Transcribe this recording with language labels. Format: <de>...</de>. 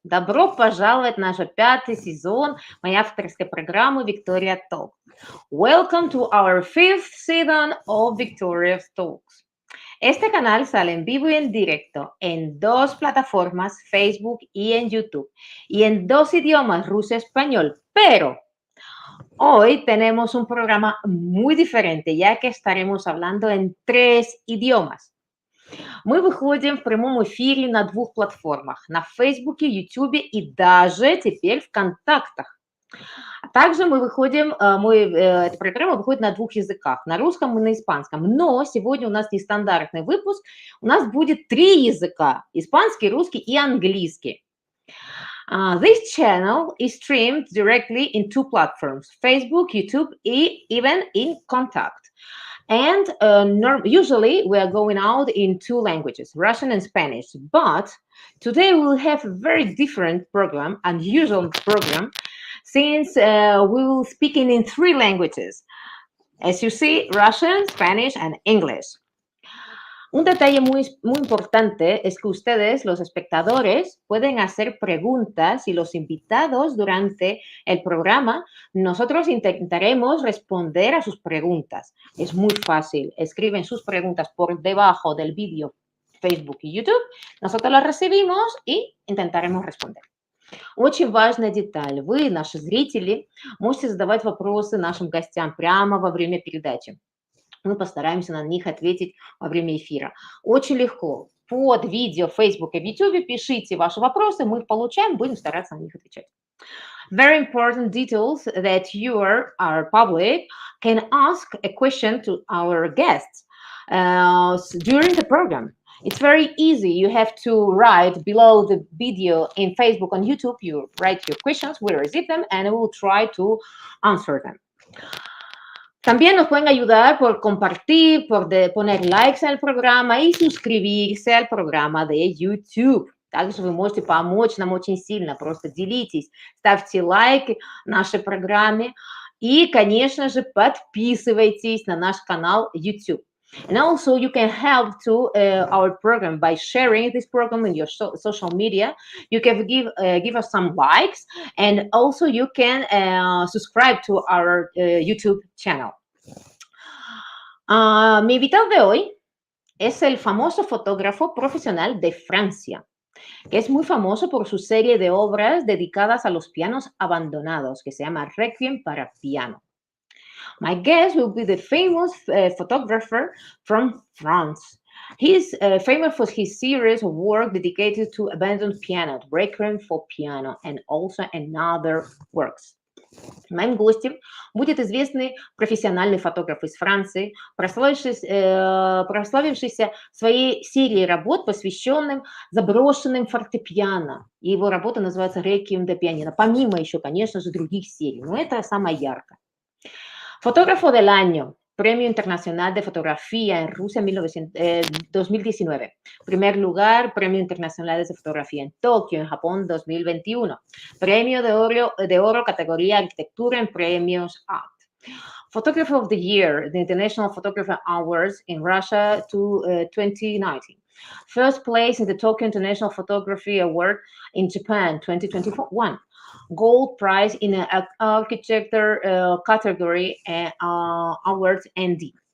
<ru>Добро пожаловать в наш пятый сезон моей авторской программы Victoria Talks.</ru> <en>Welcome to our fifth season of Victoria's Talks.</en> <es>Este canal sale en vivo y en directo en dos plataformas, Facebook y en YouTube, y en dos idiomas, ruso y español, pero hoy tenemos un programa muy diferente, ya que estaremos hablando en tres idiomas.</es> <ru>Мы выходим в прямом эфире на двух платформах, на Фейсбуке, Ютубе и даже теперь в Контактах. А также эта программа выходит на двух языках, на русском и на испанском. Но сегодня у нас нестандартный выпуск, у нас будет три языка, испанский, русский и английский.</ru> <en>This channel is streamed directly in two platforms, Facebook, YouTube, even in Contact. And usually we are going out in two languages, Russian and Spanish. But today we'll have a very different program, unusual program, since we will speak in three languages. As you see, Russian, Spanish, and English.</en> <es>Un detalle muy importante es que ustedes, los espectadores, pueden hacer preguntas y los invitados durante el programa, nosotros intentaremos responder a sus preguntas. Es muy fácil. Escriben sus preguntas por debajo del vídeo Facebook y YouTube. Nosotros las recibimos y intentaremos responder.</es> <ru>Очень важная деталь. Вы, наши зрители, можете задавать вопросы нашим гостям прямо во время передачи. Мы постараемся на них ответить во время эфира. Очень легко. Под видео в Facebook и в YouTube пишите ваши вопросы, мы их получаем, будем стараться на них отвечать.</ru> <en>Very important details that you, our public, can ask a question to our guests during the program. It's very easy. You have to write below the video in Facebook and YouTube. You write your questions, we receive them, and we will try to answer them.</en> <es>También nos pueden ayudar por compartir, por poner likes al</es> <ru>программа и</ru> <es>suscribirse al</es> <ru>программа</ru> <es>de YouTube.</es> <ru>Также вы можете помочь нам очень сильно, просто делитесь, ставьте лайки нашей программе и, конечно же, подписывайтесь на наш канал YouTube.</ru> <en>And also you can help to our program by sharing this program in your social media. You can give us some likes, and also you can subscribe to our YouTube channel.</en> <es>Mi invitado de hoy es el famoso fotógrafo profesional de Francia, que es muy famoso por su serie de obras dedicadas a los pianos abandonados, que se llama Requiem para piano.</es> <en>My guest will be the famous photographer from France. He's famous for his series of work dedicated to abandoned pianos, Requiem for piano, and also another works.</en> <ru>Моим гостем будет известный профессиональный фотограф из Франции, прославившийся своей серией работ, посвященным заброшенным фортепиано. И его работа называется «Requiem de pianino», помимо еще, конечно же, других серий, но это самое яркое.</ru> <es>Fotógrafo del año, Premio Internacional de Fotografía en Rusia 2019. Primer lugar, Premio Internacional de Fotografía en Tokio, en Japón 2021. Premio de oro categoría Arquitectura en Premios Art.</es> <en>Photographer of the Year, the International Photographer Awards in Russia 2019. First place in the Tokyo International Photography Award in Japan 2021. Gold prize in an architecture category awards ND.</en>